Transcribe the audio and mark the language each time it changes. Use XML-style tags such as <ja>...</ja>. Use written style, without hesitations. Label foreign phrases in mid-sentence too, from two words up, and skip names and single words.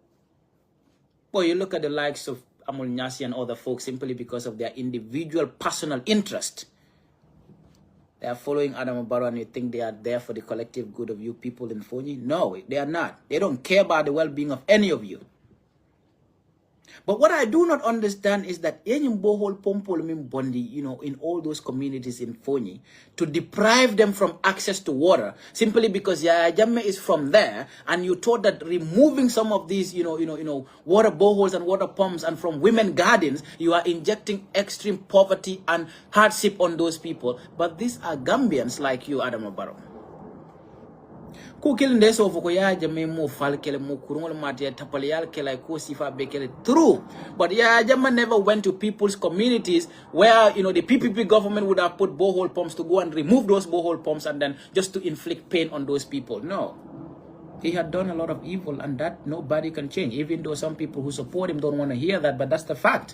<en>Boy, you look at the likes of Amul Nyasi and other folks simply because of their individual personal interest. They are following Adama Barrow and you think they are there for the collective good of you people in Fonyi? No, they are not. They don't care about the well-being of any of you. But what I do not understand is that any</en> <dyo>bohol pompol bondi,</dyo> <en>in all those communities in Fonyi, to deprive them from access to water simply because Jammeh is from there, and you thought that removing some of these, water boreholes and water pumps and from women gardens, you are injecting extreme poverty and hardship on those people. But these are Gambians like you, Adam Barrow.</en> <dyo>Ku kilin da so ko ya Jammeh mo fal kele mo kurungol mate tapal yal kele ko sifa be kele</dyo> <en>true, but Jammeh never went to people's communities where the PPP government would have put borehole pumps to go and remove those borehole pumps and then just to inflict pain on those people. No, he had done a lot of evil, and that nobody can change, even though some people who support him don't want to hear that, but that's the fact.</en>